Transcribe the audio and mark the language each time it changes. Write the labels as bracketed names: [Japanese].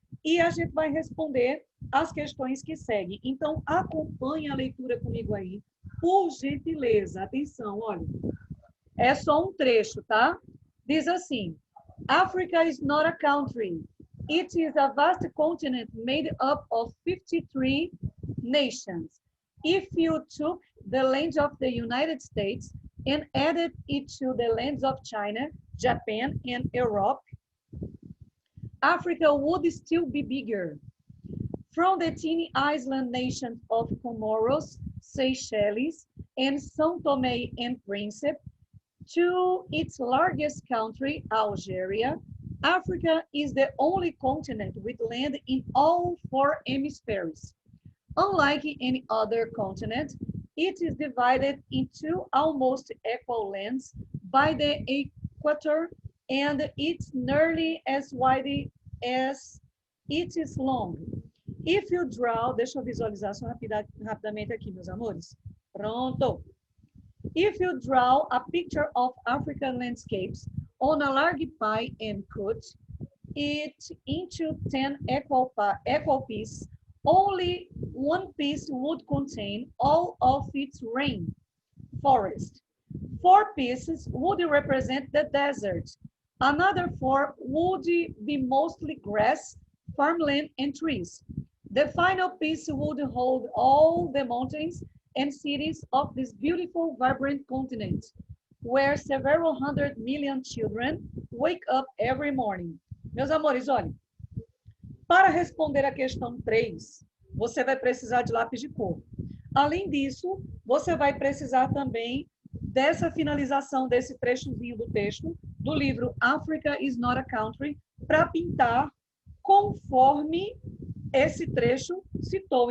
[Portuguese] e a gente vai responder as questões que seguem. Então, acompanhe a leitura comigo aí, por gentileza. Atenção, olha. É só um trecho, tá? Diz assim: [English] Africa is not a country. It is a vast continent made up of 53 nations. If you took the land of the United States and added it to the lands of China, Japan, and Europe, Africa would still be bigger. From the teeny island nations of Comoros, Seychelles, and São Tomé and Príncipe, to its largest country, Algeria, Africa is the only continent with land in all four hemispheres. Unlike any other continent, it is divided into almost equal lands by the equator, and it's nearly as wide as it is long. If you draw, [Portuguese] deixa eu visualizar só rapidamente aqui, meus amores. Pronto. [English] If you draw a picture of African landscapes on a large pie and cut it into 10 equal pieces, only one piece would contain all of its rain forest. 4 pieces would represent the desert. Another 4 would be mostly grass, farmland, and trees. The final piece would hold all the mountains and cities of this beautiful, vibrant continent, where several 100 million children wake up every morning. [Portuguese] Meus amores, olhem, para responder a questão 3, você vai precisar de lápis de cor. Além disso, você vai precisar também dessa finalização desse trechozinho do texto, do livro Africa is not a Country, para pintar conforme esse trecho citou.